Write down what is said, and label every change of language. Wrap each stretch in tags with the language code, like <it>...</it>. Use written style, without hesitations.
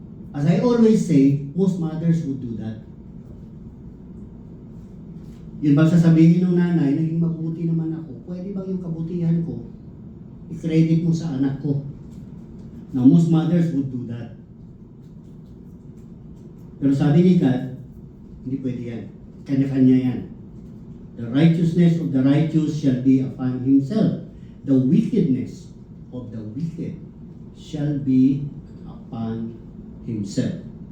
<en>As I always say, most mothers would do that.</en> <tl>Yun bang sasabihin ng nanay, naging mabuti naman ako, pwede bang yung kabutihan ko, i-credit mo sa anak ko?</tl> <en>Now, most mothers would do that.</en> <tl>Pero sabi ni God, hindi pwede yan. Kanya-kanya yan.</tl> <en>The righteousness of the righteous shall be upon himself. The wickedness of the wicked shall be upon himself.</en>